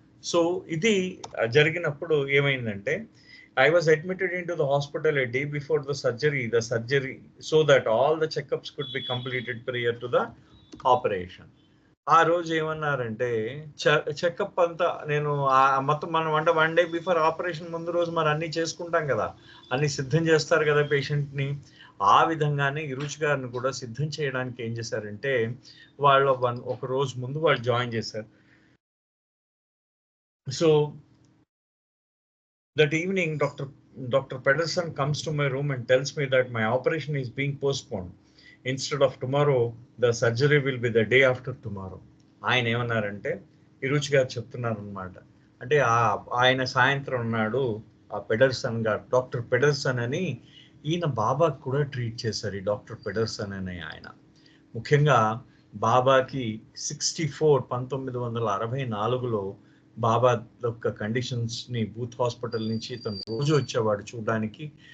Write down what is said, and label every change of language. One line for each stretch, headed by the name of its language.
Telugu: So ఇది జరిగినప్పుడు ఏమైందంటే
English: I was admitted into the hospital a day before the surgery, so that all the checkups could be completed prior to the operation.
Telugu: ఆ రోజు ఏమన్నారంటే checkup అంతా నేను మొత్తం మనం అంటే 1 day బిఫోర్ ఆపరేషన్ ముందు రోజు మరి అన్ని చేసుకుంటాం కదా, అన్ని సిద్ధం చేస్తారు కదా పేషెంట్ని. ఆ విధంగానే ఇరుచి గారిని కూడా సిద్ధం చేయడానికి ఏం చేశారంటే వాళ్ళు ఒక రోజు ముందు వాళ్ళు జాయిన్ చేశారు.
English: So that evening, Dr. Pedersen comes to my room and tells me that my operation is being postponed. Instead of tomorrow, the surgery will be the day after tomorrow.
Telugu: ఆయన ఏమన్నారంటే ఇరుచి గారు చెప్తున్నారు అనమాట. అంటే ఆయన సాయంత్రం ఉన్నాడు ఆ పెడర్సన్ గారు, డాక్టర్ పెడర్సన్ అని ఈయన బాబాకి కూడా ట్రీట్ చేశారు. ఈ డాక్టర్ పెడర్సన్ అనే ఆయన ముఖ్యంగా బాబాకి 1964లో బాబా యొక్క కండిషన్స్ని బూత్ హాస్పిటల్ నుంచి తను రోజు వచ్చేవాడు చూడడానికి.